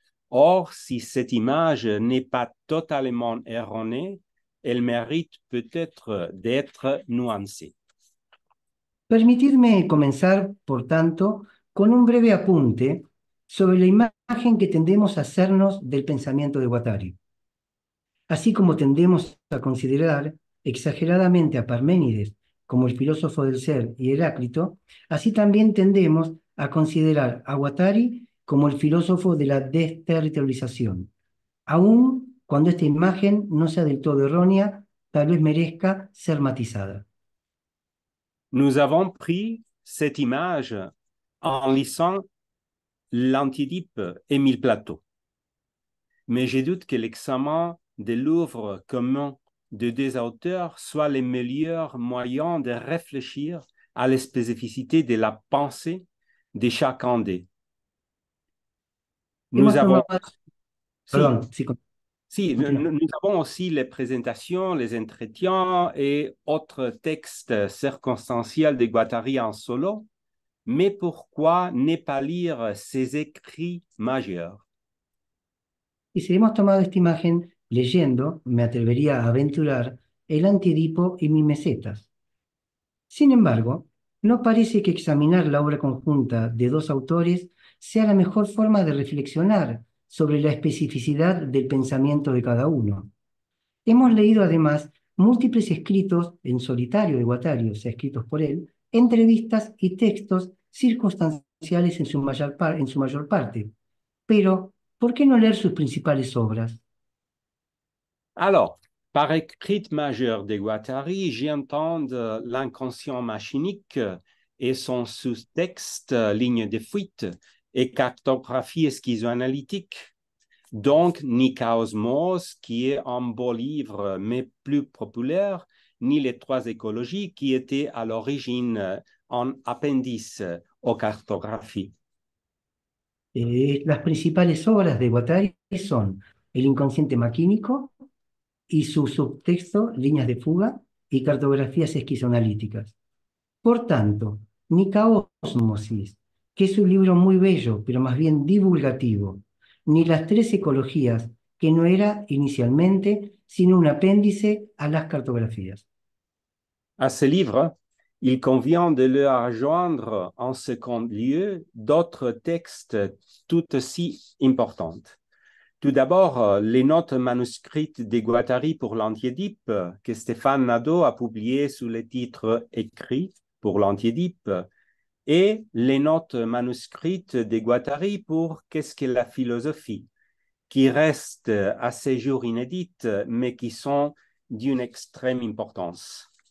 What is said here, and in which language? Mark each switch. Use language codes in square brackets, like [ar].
[fr] Or, si cette image n'est pas totalement erronée, elle mérite peut-être d'être nuancée. [es] Permitidme comenzar, por tanto, con un breve apunte sobre la imagen que tendemos a hacernos del pensamiento de Guattari. Así como tendemos a considerar exageradamente a Parménides como el filósofo del ser y Heráclito, así también tendemos a considerar a Guattari como el filósofo de la desterritorialización. Aun cuando esta imagen no sea del todo errónea, tal vez merezca ser matizada. [fr] Nous avons pris cette image en lisant l'Antidipe Émile Plateau. Mais je doute que l'examen de l'œuvre commun de deux auteurs soit le meilleur moyen de réfléchir à la spécificité de la pensée de chacun d'eux. Nous [es] Hemos [fr] avons, [es] tomado, [fr] si, [es] perdón, sí, [fr] si, [es] continúa. [fr] nous avons aussi les présentations, les entretiens et autres textes circonstanciels de Guattari en solo, mais pourquoi ne pas lire ses écrits majeurs? [es] Y si hemos tomado esta imagen leyendo, me atrevería a aventurar el Antidipo y Mimesetas. Sin embargo, no parece que examinar la obra conjunta de dos autores sea la mejor forma de reflexionar sobre la especificidad del pensamiento de cada uno. Hemos leído además múltiples escritos en solitario de Guattari, o sea, escritos por él, entrevistas y textos circunstanciales en su mayor parte. Pero, ¿por qué no leer sus principales obras? [fr] Alors, par écrit majeur de Guattari, j'entends l'inconscient machinique et son sous-texte, ligne de fuite et cartographie schizoanalytique. Donc, ni Chaosmos, qui est un beau livre, mais plus populaire, ni les trois écologies, qui étaient à l'origine un appendice aux cartographies. [es] Las principales obras de Guattari son El inconsciente maquínico y su subtexto, Líneas de fuga y cartografías esquizoanalíticas. Por tanto, ni Caosmosis, que es un libro muy bello, pero más bien divulgativo, ni las tres ecologías, que no era inicialmente sino un apéndice a las cartografías. [fr] À ce livre, il convient de le rejoindre en second lieu d'autres textes tout aussi importants. Tout d'abord, les notes manuscrites de Guattari pour l'Antiedipe que Stéphane Nadeau a publiées sous le titre écrit pour l'Antiedipe et les notes manuscrites de Guattari pour Qu'est-ce que la philosophie, qui restent à ce jour inédites, mais qui sont d'une extrême importance.